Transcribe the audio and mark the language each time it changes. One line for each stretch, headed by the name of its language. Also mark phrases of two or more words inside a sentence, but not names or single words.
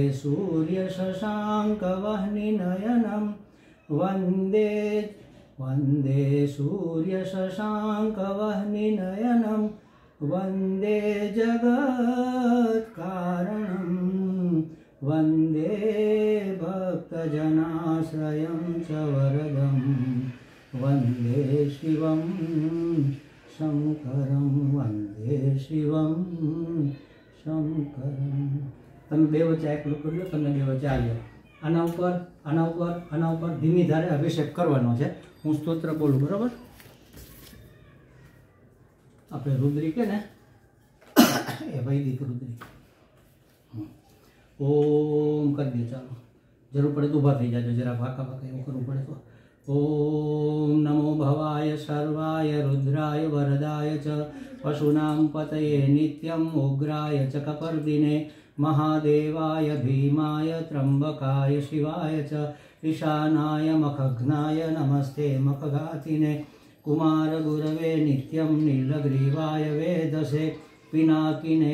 Sanskrit: सूर्यशशाङ्कवह्निनयनं वन्दे सूर्यशशाङ्कवह्निनयनं वन्दे जगत्कारणं वन्दे भक्तजनाश्रयं च वरदं वन्दे शिवं शङ्करं वन्दे शिवं शङ्करं।
Gujarati: તમે બે વચ્ચે એકલું કરજો, તમે બે વચ્ચે આવ્યો આના ઉપર ધીમી ધારે અભિષેક કરવાનો છે। હું સ્તોત્ર બોલું, બરોબર? આપણે રુદ્રી કે ને એ વૈદિક રુદ્રી ઓમ કરી દે। ચાલો, જરૂર પડે તો ઊભા થઈ જાજો, જરા વાંકા એવું કરવું પડે તો।
Sanskrit: ઓમ નમો ભવાય સર્વાય रुद्राय वरदाय च पशूनां पतये नित्यं उग्राय च कपर्दिने महादेवाय भीमाय त्र्यंबकाय शिवाय च ईशानाय मखघ्नाय नमस्ते मखघातिने कुमार गुरवे नित्यं नीलग्रीवाय वेदसे पिनाकिने